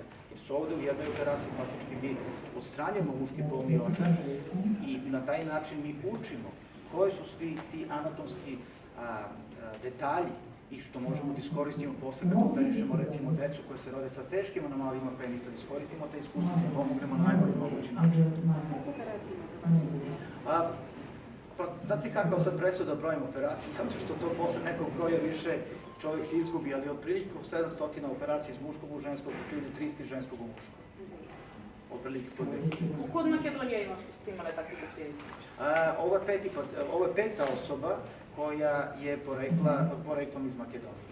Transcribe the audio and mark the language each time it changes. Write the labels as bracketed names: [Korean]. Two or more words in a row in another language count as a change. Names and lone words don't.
[Serbian] Jer su ovde u jednoj operaciji faktički mi odstranjamo muški polni organ i na taj način mi učimo koji su svi ti anatomski detalji i što možemo da iskoristimo posle kada operišemo recimo decu koje se rode sa teškim anomalijama penisa, da iskoristimo te iskustvo da pomognemo na najbolji mogući način. [Macedonian] Колку операции имате? [Serbian] Pa znate kako sad presuda brojim operacije, zato što to posle nekog broja više čovjek se izgubi, ali otprilike 700 operacija iz muškog u ženskog ili 300 ženskog u muškog. Otprilike po 2000. Kod Makedonije ste imali takvi pacijenti? Ovo je peta osoba koja je poreklom iz Makedonije.